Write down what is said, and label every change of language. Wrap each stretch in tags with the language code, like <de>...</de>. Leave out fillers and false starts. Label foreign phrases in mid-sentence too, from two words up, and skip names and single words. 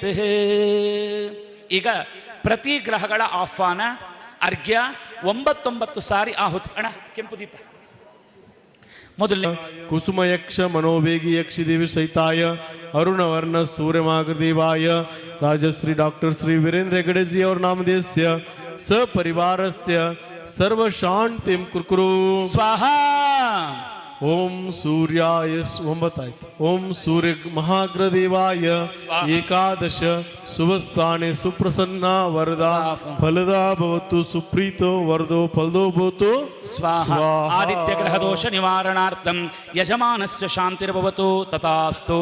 <kn>ಈಗ ಪ್ರತಿ ಗ್ರಹಗಳ ಆಹ್ವಾನ, ಅರ್ಘ್ಯ, 99 ಸಾರಿ ಆಹುತಿ. ಅಣ್ಣ ಕೆಂಪು ದೀಪ ಮೊದಲನೇ.</kn> <sa>ಕುಸುಮ ಯಕ್ಷ ಮನೋವೇಗಿ ಯಕ್ಷಿ ದೇವಿ ಸಹಿತಾಯ ಅರುಣವರ್ಣ ಸೂರ್ಯಮಾಗದೇವಾಯ ರಾಜಶ್ರೀ ಡಾಕ್ಟರ್ ಶ್ರೀ ವೀರೇಂದ್ರ ಹೆಗಡೆಜಿ ಅವರ ನಾಮಧೇಯಸ್ಯ ಸಪರಿವಾರಸ್ಯ ಸರ್ವ ಶಾಂತಿಂ ಕುರ್ಕುರು ಸ್ವಾಹ. ಓಂ ಸೂರ್ಯಾಯ</sa> <kn>9 ಆಯ್ತು.</kn> <sa>ಓಂ ಸೂರ್ಯ ಮಹಾಗ್ರದೇವಾಯ ಏಕಾದಶ ಶುಭಸ್ಥಾನೆ ಸುಪ್ರಸನ್ನ ವರದಾ ಫಲದಾ ಭವತು ಸುಪ್ರೀತೋ ವರದೋ ಫಲದೋ ಭವತು ಸ್ವಾಹ. ಆದಿತ್ಯ ಗ್ರಹ ದೋಷ ನಿವಾರಣಾರ್ಥಂ ಯಜಮಾನಸ್ಯ ಶಾಂತಿರ್ಭವತು ತಥಾಸ್ತು.</sa>